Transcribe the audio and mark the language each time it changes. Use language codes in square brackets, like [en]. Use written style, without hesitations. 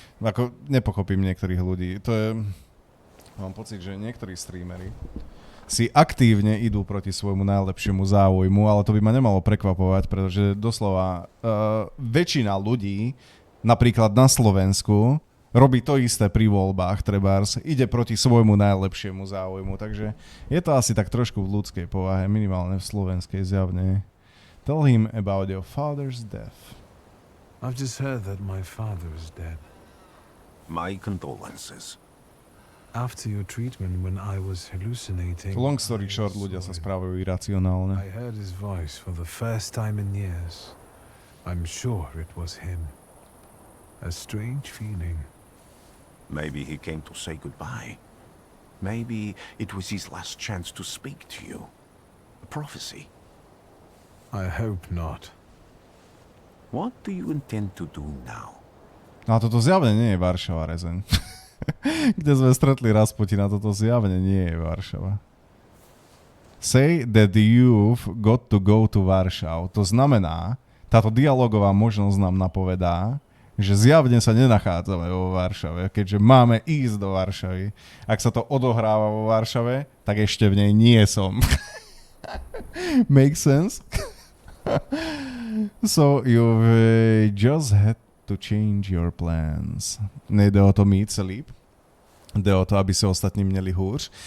[sk] Ako nepochopím niektorých ľudí. To je... Mám pocit, že niektorí streamery si aktívne idú proti svojmu najlepšiemu záujmu, ale to by ma nemalo prekvapovať, pretože doslova väčšina ľudí, napríklad na Slovensku, robí to isté pri voľbách, trebárs, ide proti svojmu najlepšiemu záujmu, takže je to asi tak trošku v ľudskej povahe, minimálne v slovenskej zjavne. [en] Tell him about your father's death. I've just heard that my father is dead. My condolences. After your treatment when I was hallucinating. Long story short, [sk] ľudia sa správajú iracionálne. [en] I heard his voice for the first time in years. I'm sure it was him. A strange feeling. Maybe he came to say goodbye. Maybe it was his last chance to speak to you. A prophecy. I hope not. What do you intend to do now? [sk] No a toto zjavne nie je Varšava, rezeň. Kde sme stretli Rasputina, toto zjavne nie je Varšava. [en] Say that you've got to go to Warsaw. [sk] To znamená, táto dialogová možnosť nám napovedá, že zjavne sa nenachádzame vo Varšave, keďže máme ísť do Varšavy. Ak sa to odohráva vo Varšave, tak ešte v nej nie som. [en] Makes sense? So you've just had to change your plans. [cs] Nejde o to mít se líp. Jde o to, aby si ostatní měli hůř.